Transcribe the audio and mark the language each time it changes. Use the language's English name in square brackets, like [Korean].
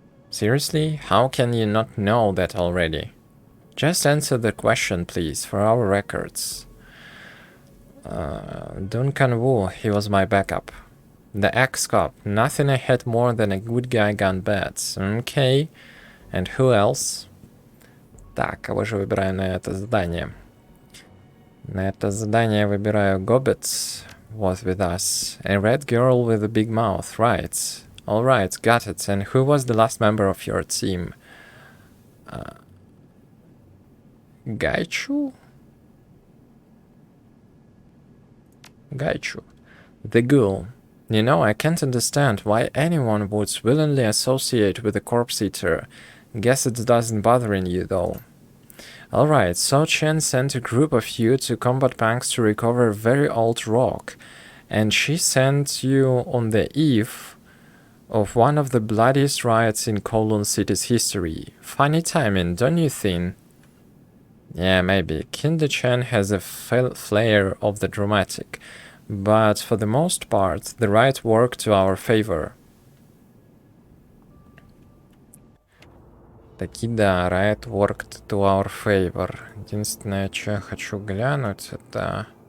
[English] Seriously? How can you not know that already? Just answer the question, please, for our records. Duncan Wu, he was my backup. The ex-cop, nothing I had more than a good guy gone bad. Okay, and who else? [Russian] Так, кого же выбираю на это задание? На это задание выбираю [English] Gobbet was with us. A red girl with a big mouth, right. Alright, got it. And who was the last member of your team? Gaichu? Gaichu. The ghoul. You know, I can't understand why anyone would willingly associate with a corpse eater. Guess it doesn't bothering you, though. Alright, so Chen sent a group of you to Combat Banks to recover very old rock, and she sent you on the eve of one of the bloodiest riots in Kowloon City's history. Funny timing, don't you think? Yeah, maybe. Kinder Chen has a flair of the dramatic, but for the most part, the riot worked to our favor. [Russian] Таки да, [English] riot worked to our favor. [Russian] Единственное, что я хочу глянуть, это...